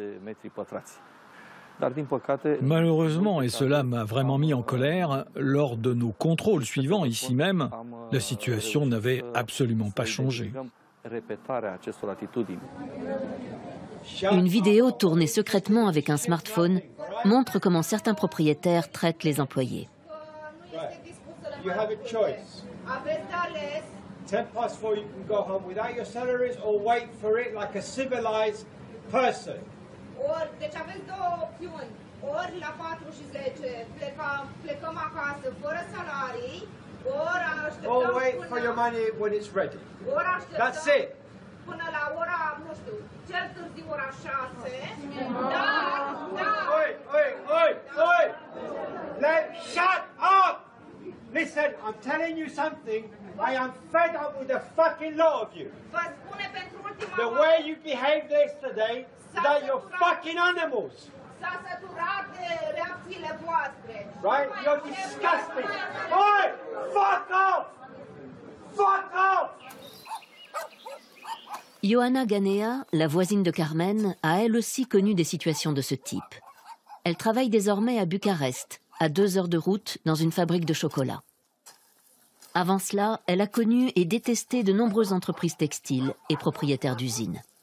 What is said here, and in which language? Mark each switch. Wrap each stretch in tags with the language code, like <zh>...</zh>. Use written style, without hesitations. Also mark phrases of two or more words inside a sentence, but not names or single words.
<fr>Malheureusement, et cela m'a vraiment mis en colère, lors de nos contrôles suivants ici même, la situation n'avait absolument pas changé. Une vidéo tournée secrètement avec un smartphone montre comment certains propriétaires traitent les employés.</fr> <ro>Deci aveți două opțiuni. Ori la 4 și 10 plecăm acasă fără salarii, ori așteptăm</ro> <en>or wait for your money when it's ready.</en> <ro>Ori</ro> <en>That's</en> <ro>așteptăm</ro> <en>it.</en> <ro>până la ora, nu știu, cel târziu ora 6. Dar</ro> <en>Oi! Shut up! Listen, I'm telling you something. I am fed up with the fucking lot of you.</en> <ro>vă spune pentru ultima</ro> <en>The way you behaved yesterday, that you're fucking animals.</en> <ro>S-a săturat de reacțiile voastre.</ro> <en>Right? You're disgusting. Oi! Fuck off! Fuck off!</en> <fr>Ioana Ganea, la voisine de Carmen, a elle aussi connu des situations de ce type. Elle travaille désormais à Bucarest, à 2 heures de route, dans une fabrique de chocolat. Avant cela, elle a connu et détesté de nombreuses entreprises textiles et propriétaires d'usines.</fr>